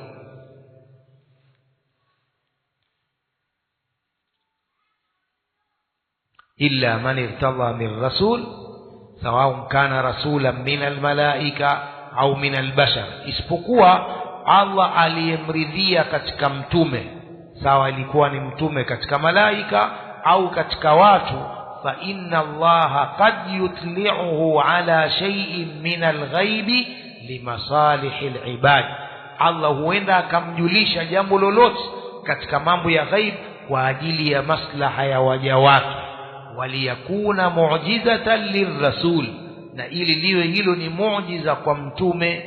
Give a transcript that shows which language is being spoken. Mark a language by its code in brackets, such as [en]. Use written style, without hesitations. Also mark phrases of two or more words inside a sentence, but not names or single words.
[ar] إلا من ارتضى من رسول سواء كان رسولا من الملائكة أو من البشر, [sw] isipokuwa Allah aliyemridhia katika mtume, sawa ilikuwa ni mtume katika malaika au katika watu. [ar] فإن الله قد يطلعه على شيء من الغيب لمصالح العباد, [sw] Allah huenda akamjulisha jambo lolote katika mambo ya ghaib kwa ajili ya maslaha ya waja wake. [ar] وليكون معجزة للرسول, [sw] na ili liwe hilo ni muujiza kwa mtume.